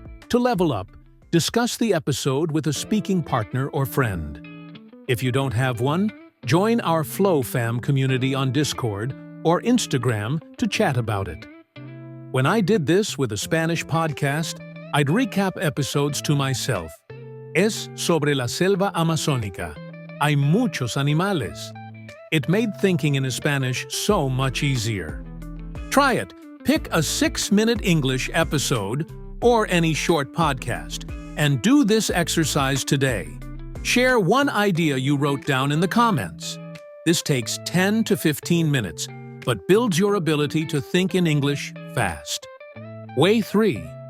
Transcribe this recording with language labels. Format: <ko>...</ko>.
<en>To level up, discuss the episode with a speaking partner or friend. If you don't have one, join our Flow Fam community on Discord or Instagram to chat about it. When I did this with a Spanish podcast, I'd recap episodes to myself.</en> <es>Es sobre la selva amazónica. Hay muchos animales.</es> <en>It made thinking in Spanish so much easier. Try it. Pick a 6-minute English episode or any short podcast and do this exercise today. Share one idea you wrote down in the comments. This takes 10 to 15 minutes, but builds your ability to think in English fast. Way 3.</en>